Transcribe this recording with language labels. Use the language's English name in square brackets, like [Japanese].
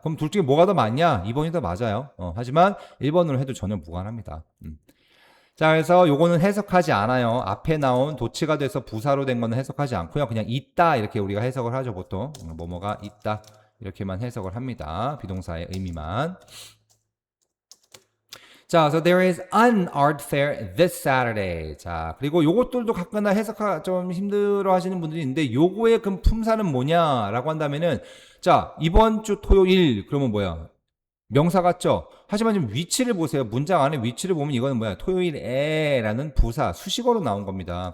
[Korean] 그럼 둘 중에 뭐가 더 맞냐? 2번이 더 맞아요. 하지만 1번으로 해도 전혀 무관합니다. 자, 그래서 요거는 해석하지 않아요. 앞에 나온 도치가 돼서 부사로 된 거는 해석하지 않고요. 그냥 있다 이렇게 우리가 해석을 하죠. 보통 뭐뭐가 있다 이렇게만 해석을 합니다. 비동사의 의미만. [English] 자, so there is an art fair this Saturday. [Korean] 자, 그리고 요것들도 가끔나 해석하 좀 힘들어 하시는 분들이 있는데 요거의 그 품사는 뭐냐라고 한다면은 자, 이번 주 토요일 그러면 뭐야? 명사 같죠? 하지만 지금 위치를 보세요. 문장 안에 위치를 보면 이거는 뭐야? 토요일에라는 부사, 수식어로 나온 겁니다.